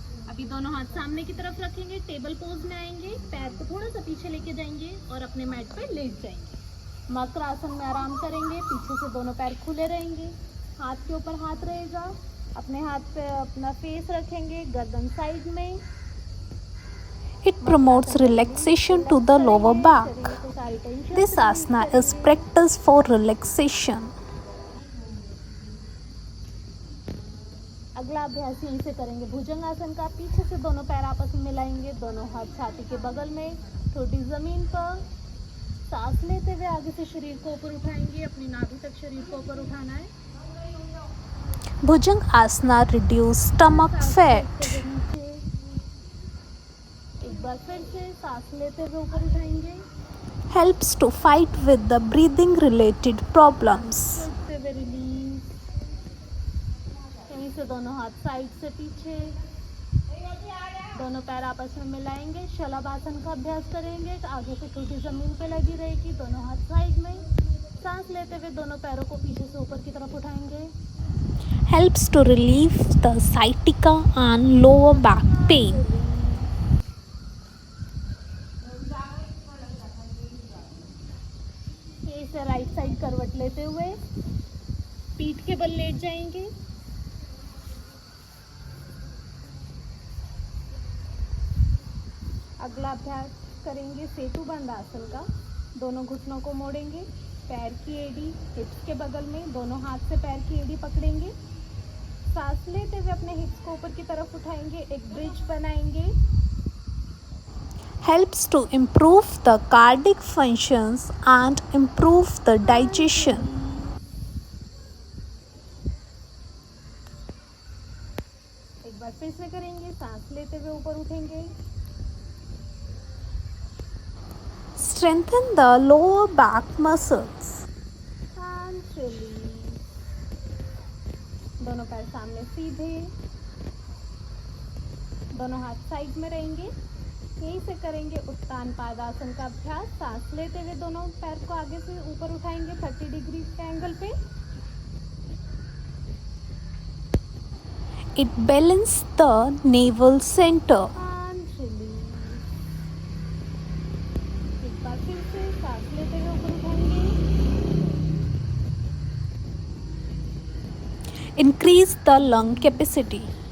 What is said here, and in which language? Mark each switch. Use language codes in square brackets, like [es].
[hi] अभी दोनों हाथ सामने की तरफ रखेंगे, टेबल पोज में आएंगे, पैर को थोड़ा सा पीछे लेके जाएंगे और अपने मैट पे लेट जाएंगे। मकर आसन में आराम करेंगे, पीछे से दोनों पैर खुले रहेंगे, हाथ के ऊपर हाथ रहेगा, अपने हाथ पे अपना फेस रखेंगे, गर्दन साइड में। [en] It promotes relaxation to the lower back. This asana is practiced for relaxation. [hi] अगला अभ्यास यहीं से करेंगे भुजंगासन का। पीछे से दोनों पैर आपस में मिलाएंगे, दोनों हाथ छाती के बगल में, ठोडी जमीन पर। सांस लेते हुए आगे से शरीर को ऊपर उठाएंगे, अपनी नाभि तक शरीर को ऊपर उठाना है। [en] Bhujang Asana reduce stomach [hi] सांस [en] fat. [hi] लेते हुए नीचे। एक बार फिर से सांस लेते हुए ऊपर उठाएंगे, [en] Helps to fight with the breathing related problems. [hi] छोड़ते हुए रिलीज। यहीं से दोनों हाथ साइड से पीछे, दोनों पैर आपस में मिलाएंगे। शलभासन का अभ्यास करेंगे, आगे से ठोडी जमीन पे लगी रहेगी, दोनों हाथ साइड में। सांस लेते हुए दोनों पैरों को पीछे से ऊपर की तरफ उठाएंगे। [en] Helps to relieve the sciatica and lower back pain. [hi] ये से राइट साइड करवट लेते हुए पीठ के बल लेट जाएंगे। अगला अभ्यास करेंगे सेतु बंद आसन का। दोनों घुटनों को मोड़ेंगे, पैर की एड़ी हिप्स के बगल में, दोनों हाथ से पैर की एड़ी पकड़ेंगे। सांस लेते हुए अपने हिप्स को ऊपर की तरफ उठाएंगे, एक ब्रिज बनाएंगे। [en] Helps to improve the cardiac functions and improve the digestion. [hi] एक बार फिर से करेंगे, सांस लेते हुए ऊपर उठेंगे। [en] Strengthen the lower back muscles. and release। [hi] दोनों पैर सामने सीधे, दोनों हाथ साइड में रहेंगे। यहीं से करेंगे उत्तान पादासन का अभ्यास। सांस लेते हुए दोनों पैर को आगे से ऊपर उठाएंगे 30 डिग्री के एंगल पे। [en] It balances the navel center. and release। [hi] एक बार फिर से सांस लेते हुए ऊपर उठाएंगे। [en] Increase the lung capacity.